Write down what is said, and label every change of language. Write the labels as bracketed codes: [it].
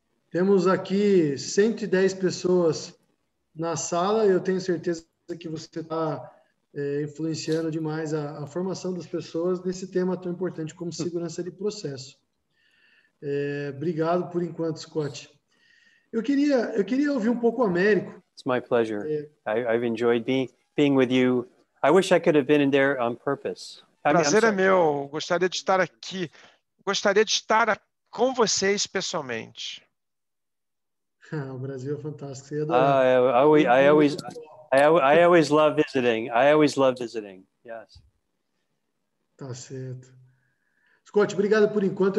[pt] Temos aqui 110 pessoas na sala e eu tenho certeza que você está influenciando demais a formação das pessoas nesse tema tão importante como segurança de processo. Obrigado por enquanto, Scott. Eu queria ouvir um pouco o Américo. [en] It's my pleasure. I've enjoyed being with you. I wish I could have been in there on purpose. [pt] Prazer é meu. Gostaria de estar aqui. Gostaria de estar com vocês pessoalmente. O Brasil é fantástico. [en] I always love visiting. I always love visiting. Yes. [pt] Tá certo. Scott, obrigado por enquanto.